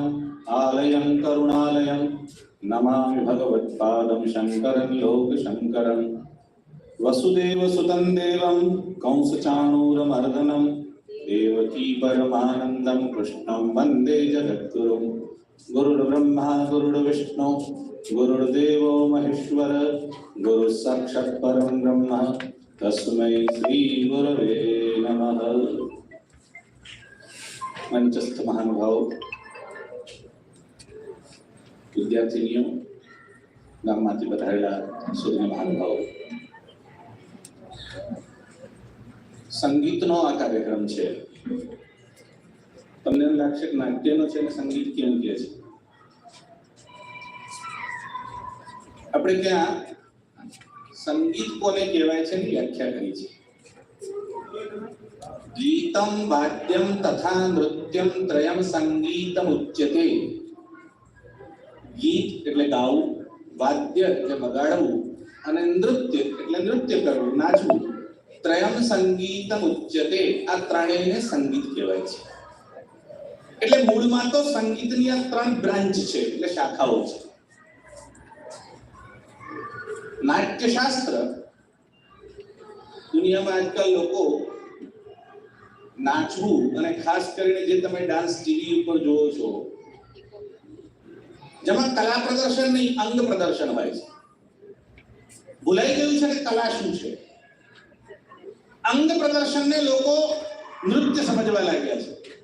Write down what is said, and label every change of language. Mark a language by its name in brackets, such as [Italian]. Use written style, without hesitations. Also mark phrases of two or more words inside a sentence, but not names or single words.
[Sanskrit] आलयं करुणालयं नमामि भगवत्पादं शङ्करं लोकशङ्करं वसुदेवसुतं देवं कंसचाणूरमर्दनं देवकी परमानन्दं कृष्णं वन्दे जगद्गुरुं गुरुर्ब्रह्मा गुरुर्विष्णु गुरुर्देवो महेश्वर गुरुः साक्षात् परं ब्रह्म तस्मै श्री गुरवे नमः। [Gujarati] મંચસ્થ મહાનુભાવ, વિદ્યાર્થિનીઓ, ગામમાંથી પધારેલા સૂર્ય મહાનુભાવ, સંગીતનો આ કાર્યક્રમ છે। તમને લાગશે કે નાટ્યનો છે ને સંગીત કેમ કે છે? આપણે ત્યાં સંગીત કોને કહેવાય છે ની વ્યાખ્યા કરી છે। [Sanskrit] गीतम वाद्यम तथा नृत्यम त्रयम संगीतम उच्यते। [Gujarati] गीत એટલે ગાવું, વાદ્ય એટલે વગાડવું અને નૃત્ય એટલે નૃત્ય કરવું, નાચવું। ત્રયમ સંગીતમ ઉચ્યતે, આ ત્રણેયને સંગીત કહેવાય છે। એટલે મૂળમાં તો સંગીતની આ ત્રણ બ્રાન્ચ છે, એટલે શાખાઓ છે। [Hindi] नाट्यशास्त्र दुनिया में आजकल लोगों [Gujarati] નાચવું અને ખાસ કરીને જે તમે [English] dance TV [Gujarati] ઉપર જોવો છો જેમાં કલા પ્રદર્શન નહીં અંગ પ્રદર્શન હોય છે। ભૂલાઈ ગયું છે કે કલા શું છે। અંગ પ્રદર્શનને લોકો નૃત્ય સમજવા લાગ્યા છે।